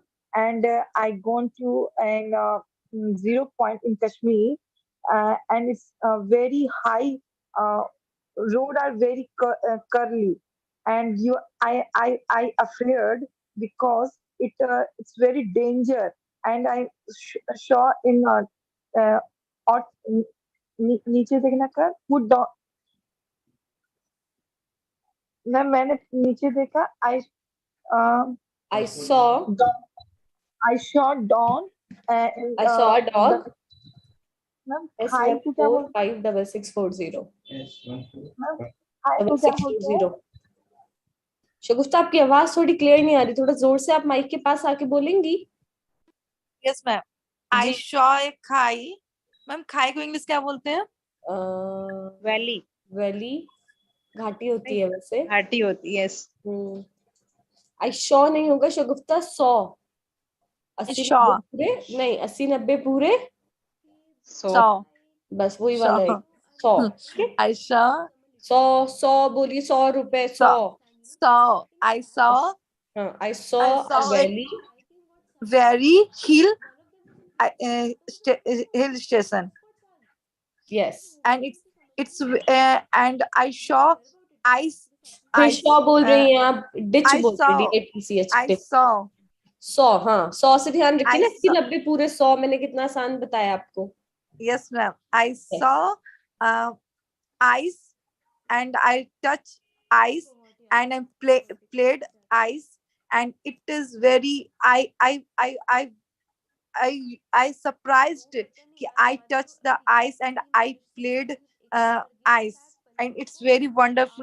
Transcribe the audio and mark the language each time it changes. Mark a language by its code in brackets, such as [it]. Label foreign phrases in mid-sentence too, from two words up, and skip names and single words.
[en] And I gone to an zero point in Kashmir, and it's very high. Road are very curly, and I afraid because it's very danger. And I saw in uh, [hi] और नीचे देखना कर [en] put down [hi] मैंने नीचे देखा [en] I saw. I shot down and I saw a the dog. [hi] मैम S हाई [en] one [hi] को क्या [en] four [hi] बोलते [en] five double six four zero [hi] हैं मैम हाई को [en] double [hi] क्या [en] six two [hi] बोलते हैं [en] zero. [hi] शगुफ्ता, आपकी आवाज थोड़ी क्लियर नहीं आ रही, थोड़ा जोर से आप माइक के पास आके बोलेंगी? [en] yes ma'am I [hi] जी। [en] saw a खाई। [hi] मैम खाई को इंग्लिश क्या बोलते हैं? वैली वैली घाटी होती है वैसे। घाटी होती है, यस। [en] I saw [hi] नहीं होगा शगुफ्ता, 100 80 शॉ 90 पूरे नहीं, 80 90 पूरे 100 बस वही वाला है 100। [en] I saw [hi] 100 बोलिए, 100 रुपए 100 [en] I saw हाँ, I saw a valley very hill hill station. Yes. And it's and I saw ice. [hi] फिर शॉ बोल रही हैं आप, डिच [en] I [hi] बोल रही [en] saw. [hi] हैं, DITCH [en] I [hi] डिच। [en] saw. [hi] 100 हाँ, 100 से ध्यान रखिए [en] I [hi] ना, 80 [en] saw. [hi] 90 पूरे 100 मैंने कितना आसान बताया आपको। [en] Yes, ma'am. I saw ice and I touched ice and I played ice and it is very I surprised कि I touched the ice and I played ice and it's very wonderful.